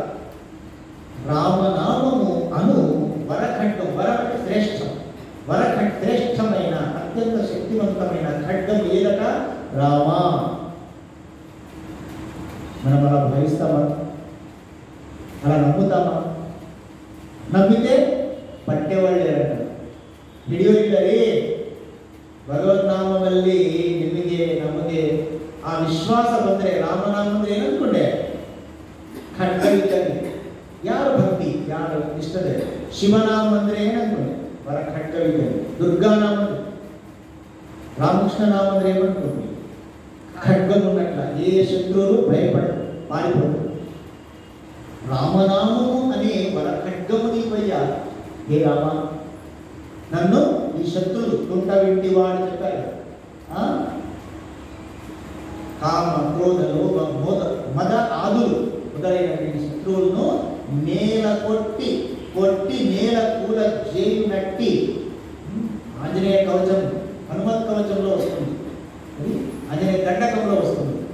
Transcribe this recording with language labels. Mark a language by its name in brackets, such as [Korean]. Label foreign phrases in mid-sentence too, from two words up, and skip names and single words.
[Telugu] రామనామము అను వరఖడ్గం. వర శ్రేష్టం. శ్రేష్టమైన అత్యంత శక్తివంతమైన ఖడ్గం ఏదట? రామ. మనం అలా భావిస్తామా? అలా నమ్ముతామా? నమ్మితే [Kannada] ಪಟ್ಟೆವಳ್ಳಿ ಹಿಡಿಯೋರಿಲ್ಲರಿ ಭಗವದ್ನಾಮದಲ್ಲಿ ನಿಮಗೆ ನಮಗೆ ಆ ವಿಶ್ವಾಸ ಬಂದರೆ ರಾಮನಾಮ ಅಂದ್ರೆ ಏನಂದ್ಕೊಂಡೆ ಖಡ್ಗ ಇದ್ದಂಗೆ ಯಾರು ಭಕ್ತಿ ಯಾರು ಇಷ್ಟದೆ ಶಿವನಾಮ ಅಂದ್ರೆ ಏನಂದ್ಕೊಂಡೆ ವರ ಖಡ್ಗ ಇದ್ದಂಗೆ ದುರ್ಗಾನಾಮ ರಾಮಕೃಷ್ಣ ನಾಮ ಅಂದ್ರೆ [Telugu] ఏమనుకుంటుంది ఖడ్గం ఉన్నట్ల ఏ శత్రువులు భయపడరు పారిపోతారు రామనామము అనే వర ఖడ్గము నీవయ్యా హే రామ నన్ను ఈ శత్రులు తుంట వింటి వాడు చెప్పారు కామ క్రోధ లోభ మద ఆదులు మొదలైనటువంటి శత్రువులను నేల కొట్టి నేల కూల చేయునట్టి ఆంజనేయ కవచం హనుమత్ కవచంలో వస్తుంది ఆంజనేయ దండకంలో వస్తుంది